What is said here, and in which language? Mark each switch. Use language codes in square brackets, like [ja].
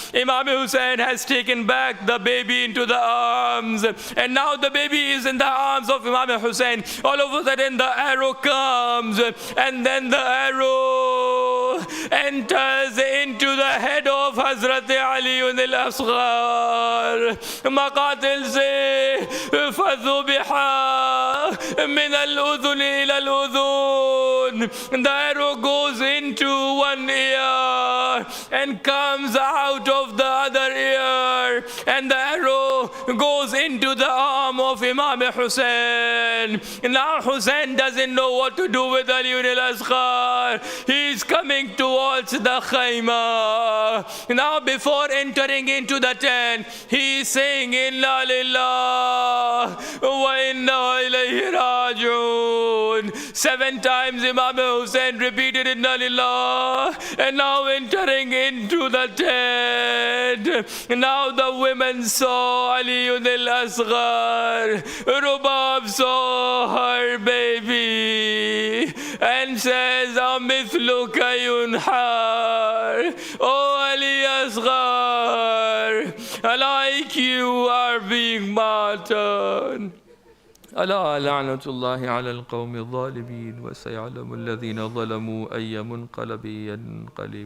[en] Imam Hussein has taken back the baby into the arms, and now the baby is in the arms of Imam Hussein. All of a sudden the arrow comes, and then the arrow enters into the head of Hazrat Ali al-Asghar. [ur] Maqatil se [ar] فذبح من الأذن إلى الأذن. [en] The arrow goes into one ear and comes out of the other ear, and the arrow goes into the arm of Imam Hussein. Now Hussein doesn't know what to do with Ali al-Asghar. He is coming towards the khayma. Now before entering into the tent, he is saying, [ar] Inna lillah wa inna ilayhi raji'un. [en] 7 times Imam Hussein repeated Inna lillah, and now entering into the tent. Now the women saw Ali al-Asghar. Rubab saw her baby and says, [ar] Amithluka yunhar. [en] Oh Ali Asghar, like you are being martyred. [ar] ألا لعنة الله على القوم الظالمين وسيعلم الذين ظلموا أي منقلب ينقلب